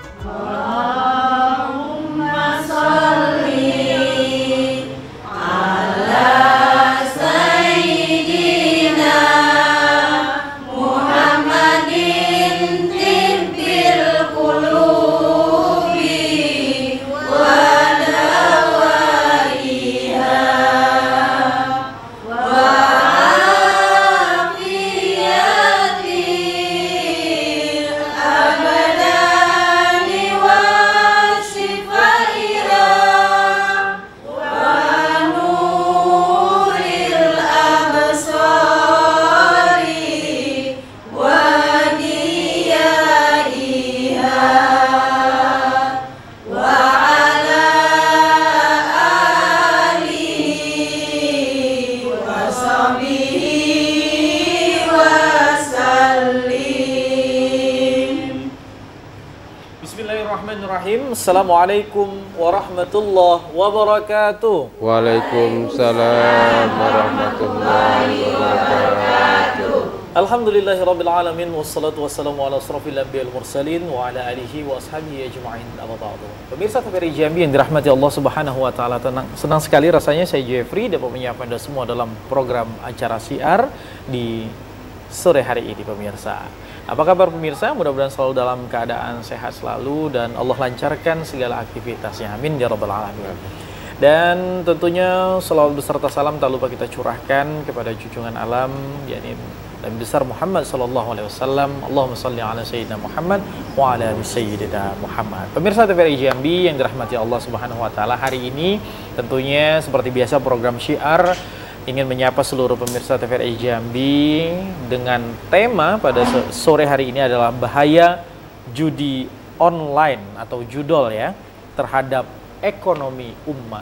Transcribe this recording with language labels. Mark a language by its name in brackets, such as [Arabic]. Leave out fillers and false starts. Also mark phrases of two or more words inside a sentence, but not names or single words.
[Arabic] اللهم صل على سيدنا محمد طب القلوب و دوائها وعافية الأبدان وشفائها و نور الأبصار وضيائها وعلى آله وصحبه وسلم. بسم الله الرحمن الرحيم. السلام عليكم ورحمة الله وبركاته. وعليكم السلام ورحمة الله وبركاته. الحمد لله رب العالمين والصلاة والسلام على أشرف الأنبياء المرسلين وعلى آله وأصحابه أجمعين. أما بعد. [Indonesian] Pemirsa TVRI Jambi yang dirahmati Allah [Arabic] سبحانه وتعالى, [Indonesian] senang sekali rasanya saya Jeffrey dapat menyapa Anda semua dalam program acara syiar di sore hari ini pemirsa. Apa kabar pemirsa? Mudah-mudahan selalu dalam keadaan sehat selalu dan Allah lancarkan segala aktivitasnya. [Arabic] آمين يا رب العالمين. [Indonesian] Dan tentunya selawat beserta salam tak lupa kita curahkan kepada junjungan alam yakni Nabi besar Muhammad [Arabic] صلى الله عليه وسلم. اللهم صل على سيدنا محمد وعلى آل سيدنا محمد. [Indonesian] Pemirsa TVRI Jambi yang dirahmati Allah [Arabic] سبحانه وتعالى, [Indonesian] hari ini tentunya seperti biasa program syiar ingin menyapa seluruh pemirsa TVRI Jambi dengan tema pada sore hari ini adalah bahaya judi online atau judol ya terhadap ekonomi umat.